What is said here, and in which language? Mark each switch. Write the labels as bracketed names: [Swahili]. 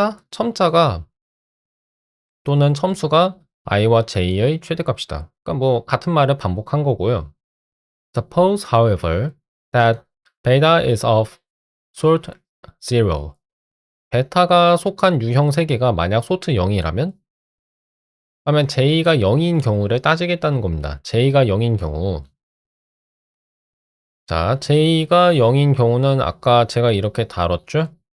[Korean] 첨자가 또는 첨수가 i와 j의 최대값이다. 그러니까 뭐 같은 말을 반복한 거고요. [English] Suppose, however, that beta is of sort 0. [Korean] 베타가 속한 유형 세개가 만약 sort 0이라면 하면 j가 0인 경우를 따지겠다는 겁니다. j가 0인 경우 자, j가 0인 경우는 아까 제가 이렇게 다뤘죠?